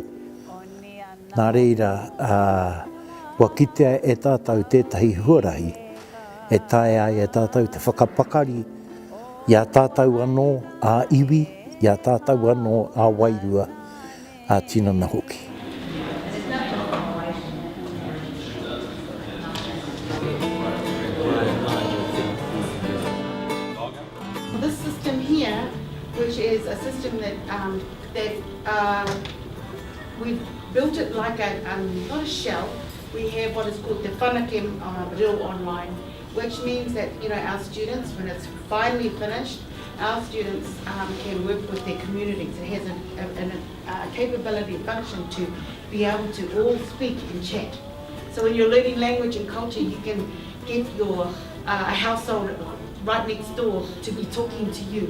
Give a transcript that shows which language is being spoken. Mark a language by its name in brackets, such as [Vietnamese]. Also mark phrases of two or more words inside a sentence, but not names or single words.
[Māori] Nā reira, wa kitea e tātou tētahi huarahi, e tae ai e tātou te whakapakari, ia tātou anō ā-iwi, ia tātou anō ā-wairua, a tinana hoki. [English] This system here, which is a system that we've built it like a, not a shell, we have what is called the whanake reo online, which means that, you know, our students, when it's finally finished, our students can work with their communities. It has a capability, a function to be able to all speak and chat. So when you're learning language and culture, you can get your household right next door to be talking to you.